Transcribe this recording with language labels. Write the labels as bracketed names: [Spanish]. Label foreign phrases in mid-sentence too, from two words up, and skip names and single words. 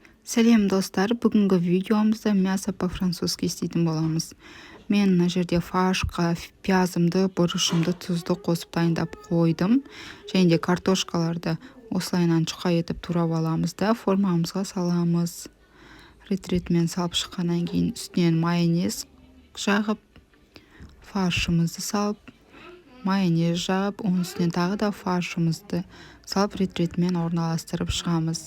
[Kazakh] Сәлем достар, бүгінгі видеомызда [Russian] мясо по-французски [Kazakh] істейтін боламыз. Мен мына жерде фаршқа пиязымды, бұрышымды, тұзды қосып дайындап қойдым. Және де картошкаларды осылайынан жұқа етіп турап аламыз да формамызға саламыз. Рет-ретімен салып шыққаннан кейін үстінен майонез жағып, фаршымызды салып, майонез жағып, оның үстінен тағы да фаршымызды салып рет-ретімен орналастырып шығамыз.